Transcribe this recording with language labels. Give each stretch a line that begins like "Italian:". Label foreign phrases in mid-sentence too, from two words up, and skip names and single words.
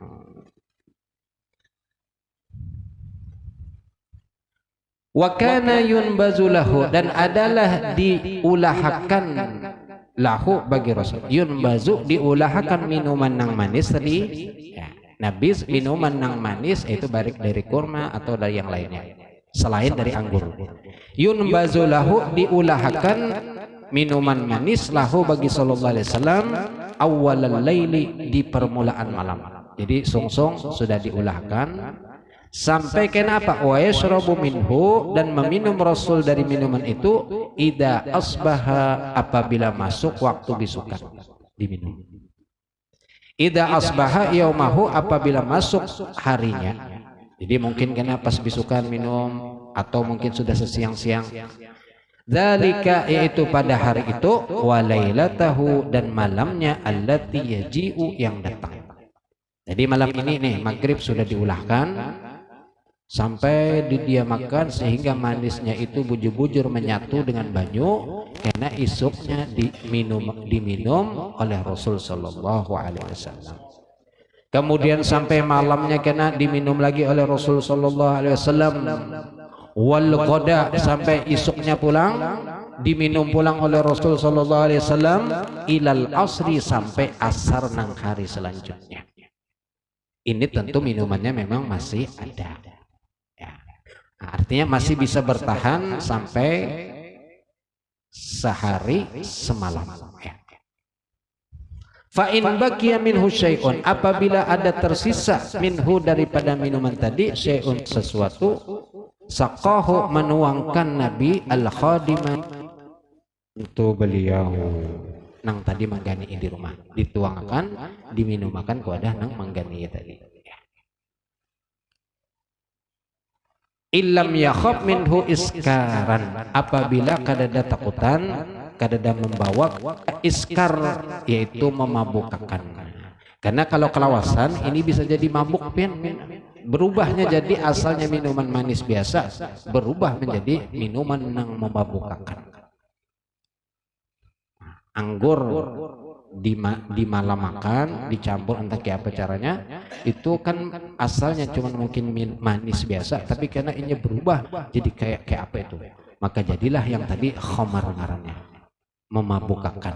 Arabic: وكان ينبذ له,
Indonesian: dan adalah diulahakan lahu bagi Rasul.
Banjar: Yunbazu, diulahakan minuman nang manis tadi. Ya, nabis minuman nang manis itu baik dari kurma atau dari yang lainnya selain dari anggur.
Arabic: ينبذ له,
Indonesian: diulahakan minuman manis lahu bagi
Arabic: صلى الله عليه وسلم أول الليل,
Indonesian: di permulaan malam.
Banjar: Jadi sungsung sudah diulahkan sampai kenapa
Arabic: ويشرب منه,
Indonesian: dan meminum Rasul dari minuman itu
Arabic: إذا أصبح,
Banjar: apabila masuk waktu bisukan diminum.
Arabic: إذا أصبح يومه,
Indonesian: apabila masuk harinya.
Banjar: Jadi mungkin kena pas bisukan minum, atau mungkin sudah sesiang-siang.
Indonesian: Dzalika, yaitu pada hari itu, walailatahu, dan malamnya,
Arabic: التي يجيء,
Indonesian: yang datang.
Banjar: Jadi malam ini nih maghrib sudah diulahkan sampai didiamakan sehingga manisnya itu bujur-bujur menyatu dengan banyu, karena isuknya diminum oleh Rasul
Arabic: صلى الله عليه وسلم.
Indonesian: Kemudian sampai malamnya kena diminum lagi oleh Rasul
Arabic: صلى الله عليه وسلم. والغداة,
Banjar: sampai isuknya pulang diminum pulang oleh Rasul
Arabic: صلى الله عليه وسلم. إلى العصر,
Banjar: sampai asar nang hari selanjutnya.
Indonesian: Ini tentu minumannya memang masih ada. Ya. Artinya masih bisa bertahan sampai sehari semalam.
Banjar: Ya.
Arabic: فإن بقي منه شيء,
Banjar: apabila ada tersisa minhu, daripada minuman tadi, syai'un, sesuatu, saqahu, menuangkan Nabi al-khadimah, untuk beliau nang tadi manggani di rumah, dituangkan, diminumakan kepada nang manggani tadi.
Arabic: إن لم يخف منه إسكارا,
Banjar: apabila kadada takutan, kadada membawa iskar,
Indonesian: yaitu memabukkan.
Banjar: Karena kalau kelawasan ini bisa jadi mabuk, berubahnya jadi asalnya minuman manis biasa, berubah menjadi minuman yang memabukkan. Anggur di malam makan dicampur entah kayak apa caranya, itu kan asalnya cuma mungkin manis biasa, tapi karena ini berubah jadi kayak apa itu, maka jadilah yang tadi khamar ngarannya, memabukkan.